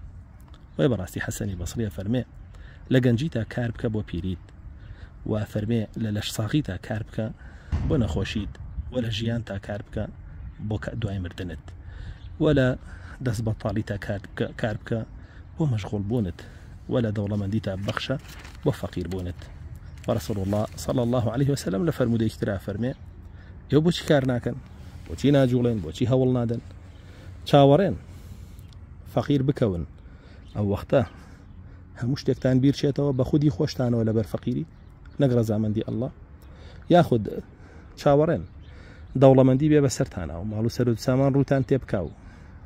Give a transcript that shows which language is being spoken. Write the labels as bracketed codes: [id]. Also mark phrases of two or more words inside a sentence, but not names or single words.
[ckb] وی بەڕاستی حەسەنی بەسریە فەرمێ لە گەنجی تا کار بکە بۆ پیریت، و فەرمێ لە لەش ساغی تا کار بکە بۆ نەخۆشیت، و لە ژیان تا کار بکە بۆ دوای مردنت، و لە دەست بەتاڵی تا کار بکە بۆ مەشغوڵ بوونت، و لە دەوڵەمەندی تا بەخشە بۆ فەقیر بوونت. [ar] ورسول الله صلى الله عليه وسلم [ckb] لە فەرمودەیەکی ترا فەرمێ ئێوە بۆچی کار ناکەن، بۆچی ناجوڵێن، بۆچی هەوڵ نادەن، چاوەڕێن فەقیر بکەون، ئەو وەختە هەموو شتێکتان بیرچێتەوە بە خودی خۆشتانەوە لەبەر فەقیری، نەک ڕەزامەندی ئەڵڵا، یاخود چاوەڕێن دەوڵەمەندی بێ بە سەرتانە و ماڵ و سەرۆت و سامان ڕووتان تێبکاو،